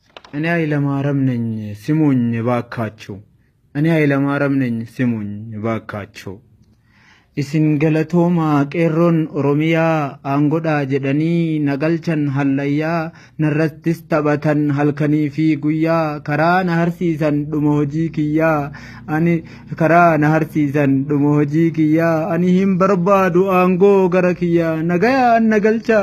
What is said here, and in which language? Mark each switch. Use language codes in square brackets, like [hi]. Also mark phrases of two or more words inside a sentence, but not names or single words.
[am] እኔ ኃይለማርያም ነኝ ስሙኝ ባካችሁ። እኔ ኃይለማርያም ነኝ ስሙኝ ባካችሁ። [om] isin galatooma qeerroon oromiyaa aangodhaa jedhanii nagalchan hallayyaa narrattis taphatan halkanii fi guyyaa karaa na harsiisan dhuma hojii kiyyaa ani karaa na harsiisan dhuma hojii kiyyaa ani hin barbaadu aangoo gara kiyyaa nagayaan nagalcha